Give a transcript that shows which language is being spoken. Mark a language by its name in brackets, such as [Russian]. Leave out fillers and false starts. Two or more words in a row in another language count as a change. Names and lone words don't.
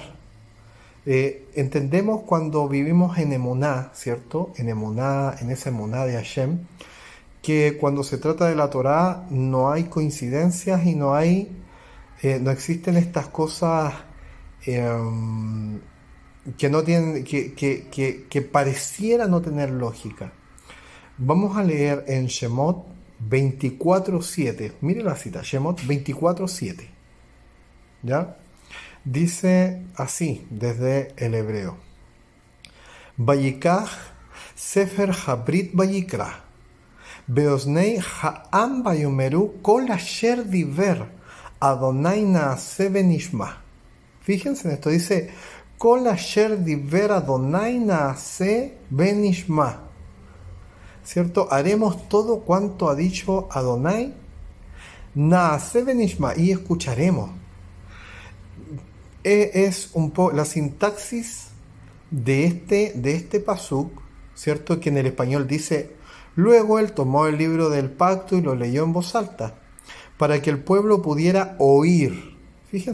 [Spanish] Entendemos cuando vivimos en Emuná, ¿cierto?, en Emuná, en esa Emuná de Hashem, que cuando se trata de la Torá no hay coincidencias y no existen estas cosas que no tienen, que pareciera no tener lógica. Vamos a leer en Shemot 24:7. Mire la cita, Shemot 24:7. ¿Ya? Dice así, desde el hebreo. [Hebrew] ויקח ספר הברית ויקרא. באזני העם ויאמרו כל אשר דבר אדני נעשה ונשמע. [Spanish] Fíjense en esto, dice [Hebrew] כל אשר דבר אדני נעשה ונשמע. [Spanish] ¿Cierto? Haremos todo cuanto ha dicho Adonai, [Hebrew] נעשה ונשמע, [Spanish] y escucharemos. Es un poco la sintaxis de este pasuk, ¿cierto?, que en el español dice: luego él tomó el libro del pacto y lo leyó en voz alta, para que el pueblo pudiera oír.